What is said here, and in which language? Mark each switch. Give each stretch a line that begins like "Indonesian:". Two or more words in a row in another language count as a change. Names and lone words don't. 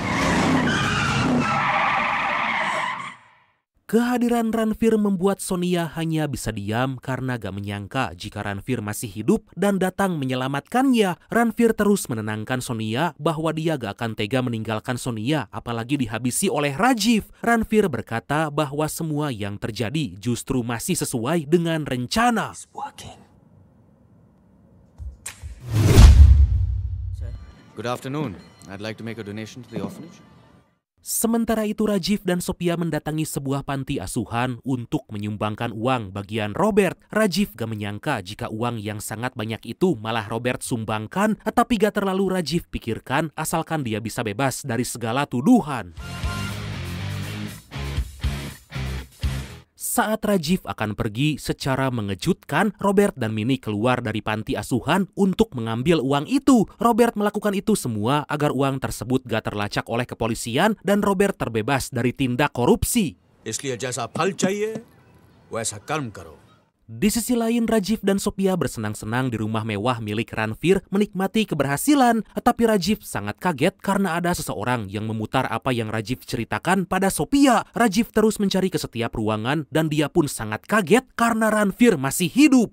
Indonesian: Kehadiran Ranveer membuat Sonia hanya bisa diam karena gak menyangka jika Ranveer masih hidup dan datang menyelamatkannya. Ranveer terus menenangkan Sonia bahwa dia gak akan tega meninggalkan Sonia apalagi dihabisi oleh Rajiv. Ranveer berkata bahwa semua yang terjadi justru masih sesuai dengan rencana.
English: Good afternoon. I'd like to make a donation to the orphanage.
Indonesian: Sementara itu Rajiv dan Sophia mendatangi sebuah panti asuhan untuk menyumbangkan uang bagian Robert. Rajiv gak menyangka jika uang yang sangat banyak itu malah Robert sumbangkan, tapi gak terlalu Rajiv pikirkan asalkan dia bisa bebas dari segala tuduhan. Saat Rajiv akan pergi, secara mengejutkan Robert dan Minnie keluar dari panti asuhan untuk mengambil uang itu. Robert melakukan itu semua agar uang tersebut gak terlacak oleh kepolisian dan Robert terbebas dari tindak korupsi.
Hindi: इसलिए जैसा फल चाहिए वैसा कर्म करो.
Indonesian: Di sisi lain, Rajiv dan Sophia bersenang-senang di rumah mewah milik Ranveer menikmati keberhasilan. Tapi Rajiv sangat kaget karena ada seseorang yang memutar apa yang Rajiv ceritakan pada Sophia. Rajiv terus mencari ke setiap ruangan dan dia pun sangat kaget karena Ranveer masih hidup.